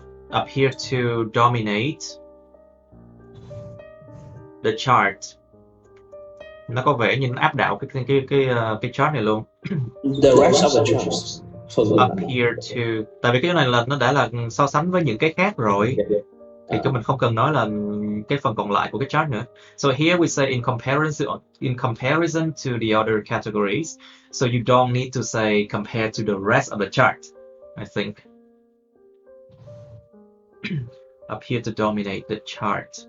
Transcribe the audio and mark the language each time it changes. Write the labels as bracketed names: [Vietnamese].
[English] Appear to dominate the chart. [Vietnamese] Nó có vẻ như nó áp đảo cái chart này luôn. [English] the rest of the charts. [Vietnamese] Appear to, tại vì cái này là nó đã là so sánh với những cái khác rồi, thì chúng mình không cần nói là cái phần còn lại của cái chart nữa. [English] So here we say in comparison to the other categories. So you don't need to say compared to the rest of the chart, I think. Appear to dominate the chart.